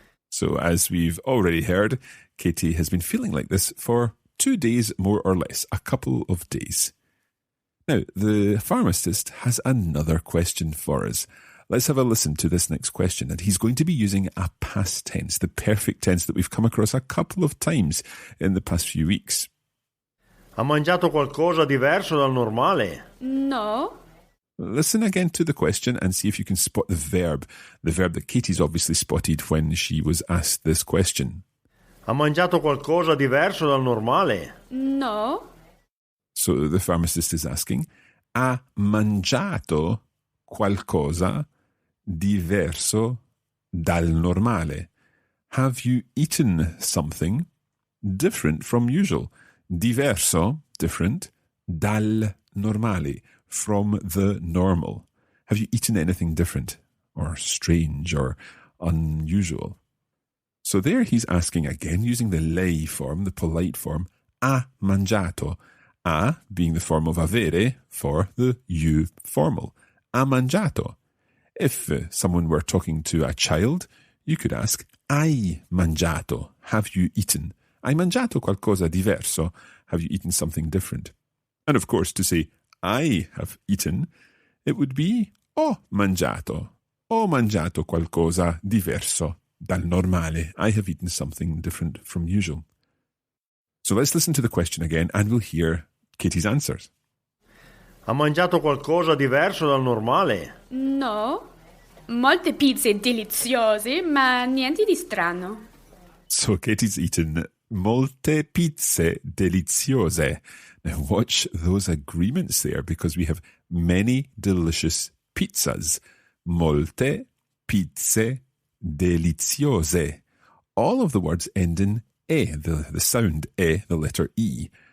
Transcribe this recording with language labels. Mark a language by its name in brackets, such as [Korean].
[English] So as we've already heard, Katie has been feeling like this for 2 days, more or less, a couple of days. Now, the pharmacist has another question for us. Let's have a listen to this next question, and he's going to be using a past tense, the perfect tense that we've come across a couple of times in the past few weeks. [Italian] Ha mangiato qualcosa diverso dal normale? No. [English] Listen again to the question and see if you can spot the verb that Katie's obviously spotted when she was asked this question. [Italian] Ha mangiato qualcosa diverso dal normale? No. [English] So the pharmacist is asking, [Italian] ha mangiato qualcosa diverso dal normale? [English] Have you eaten something different from usual? Diverso, different, [Italian] dal normale, [English] from the normal. Have you eaten anything different or strange or unusual? So there he's asking again using the lei form, the polite form, [Italian] ha mangiato. [English] A being the form of avere for the you formal. [Italian] Ha mangiato. [English] If someone were talking to a child, you could ask, [Italian] hai mangiato? [English] Have you eaten? [Italian] Hai mangiato qualcosa diverso? [English] Have you eaten something different? And of course, to say, I have eaten, it would be [Italian] ho mangiato. Ho mangiato qualcosa diverso dal normale. [English] I have eaten something different from usual. So let's listen to the question again and we'll hear Katie's answers. [Italian] Ha mangiato qualcosa diverso dal normale? No. Molte pizze deliziose, ma niente di strano. [English] So Katie's eaten [Italian] molte pizze deliziose. [English] Now watch those agreements there because we have many delicious pizzas. [Italian] Molte pizze deliziose. [English] All of the words end in e, the sound e, the letter e.